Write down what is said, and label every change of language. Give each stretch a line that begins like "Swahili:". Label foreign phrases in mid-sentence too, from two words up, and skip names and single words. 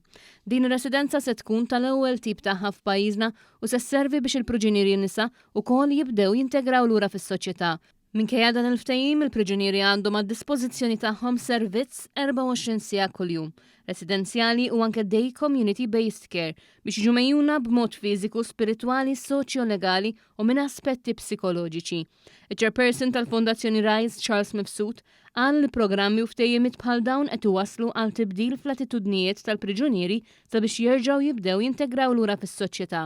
Maltese: Din ir-residenza se tkun tal-ewwel tip tagħha f'pajjiżna u se sservi biex il-priġunieri nisa wkoll jibdew jintegraw lura fis-soċjetà. Minkejja dan il-ftehim il-priġunieri għandhom għad-dispożizzjoni tagħhom servizz 24 siegħa kuljum, residenzjali u anke
English: day community based care
Maltese: biex jiġu mejjuna b'mod fiżiku, spiritwali, soċjo-legali u minn aspetti psikoloġiċi. Il-chairperson tal-Fondazzjoni Rise, Charles Mifsud, qal li programmi u ftehimiet bħal dawn qed iwasslu għal tibdil fl-attitudnijiet tal-priġunieri sabiex jerġgħu jibdew jintegraw lura fis-soċjetà.